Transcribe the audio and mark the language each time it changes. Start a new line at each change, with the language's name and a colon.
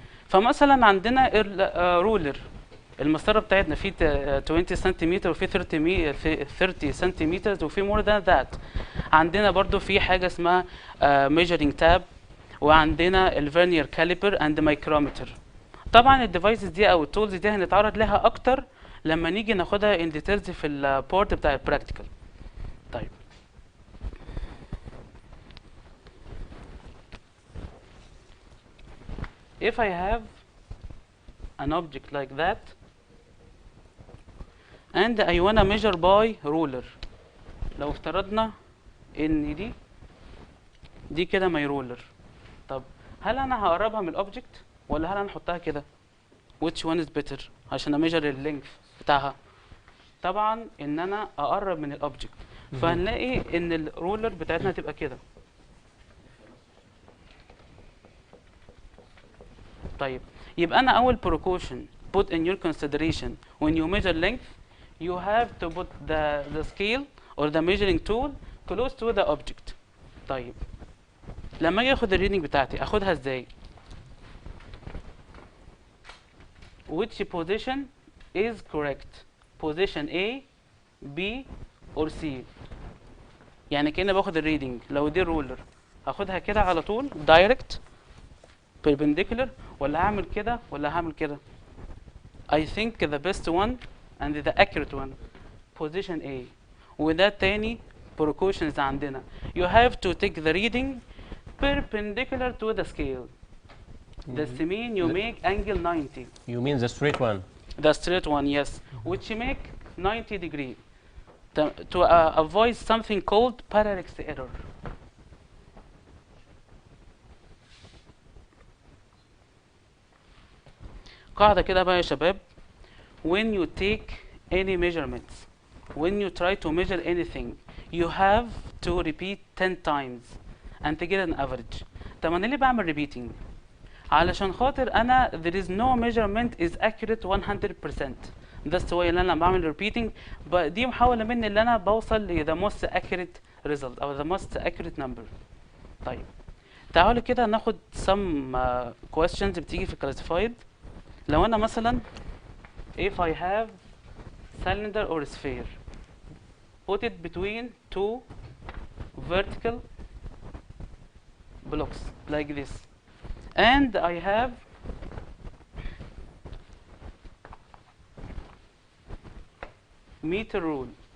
Arabic: فمثلا عندنا رولر المسطره بتاعتنا في 20 سنتيمتر وفي 30 سنتيمتر وفي مور ذان ذات. عندنا برضو في حاجه اسمها measuring tab وعندنا الفيرنير كاليبر اند مايكرومتر. طبعا الديفايسز دي او التولز دي هنتعرض لها اكتر لما نيجي ناخدها ان ديتيلز في البورت بتاع البراكتيكال.
English: طيب if I have an object like that and I wanna measure by ruler
Arabic: لو افترضنا ان دي كده
English: my ruler.
Arabic: طب هل انا هقربها من الاوبجكت ولا هل انا احطها كده؟
English: which one is better
Arabic: عشان اميجر اللينث بتاعها؟ طبعا ان انا اقرب من الاوبجكت. فهنلاقي ان الرولر بتاعتنا هتبقى كده. طيب يبقى انا اول
English: precaution put in your consideration when you measure length you have to put the scale or the measuring tool close to the object.
Arabic: طيب لما اجي اخد الريدنج بتاعتي اخدها ازاي؟
English: which position is correct. Position A, B or C.
Arabic: يعني كأني باخد الريدنج. لو دي الرولر هاخدها كده على طول
English: direct perpendicular
Arabic: ولا هعمل كده ولا هعمل كده.
English: I think the best one and the accurate one position A.
Arabic: وده تاني precautions عندنا.
English: You have to take the reading perpendicular to the scale. This mean you make angle 90. You mean the straight one? The straight one, yes, which make 90 degree to avoid something called parallax error.
Arabic: قاعدة كده بقى يا شباب.
English: When you take any measurements, when you try to measure anything, you have to repeat 10 times and to get an average.
Arabic: طب انا ليه بعمل
English: repeating؟
Arabic: علشان خاطر انا
English: there is no measurement is accurate 100%. That's why
Arabic: اللي انا بعمل repeating. دي محاولة مني اللي انا بوصل ل
English: the most accurate result
Arabic: او
English: the most accurate number.
Arabic: طيب تعالوا كده ناخد
English: some questions
Arabic: بتيجي في classified.
English: لو انا مثلا if I have cylinder or sphere, put it between two vertical blocks like this, and I have meter rule.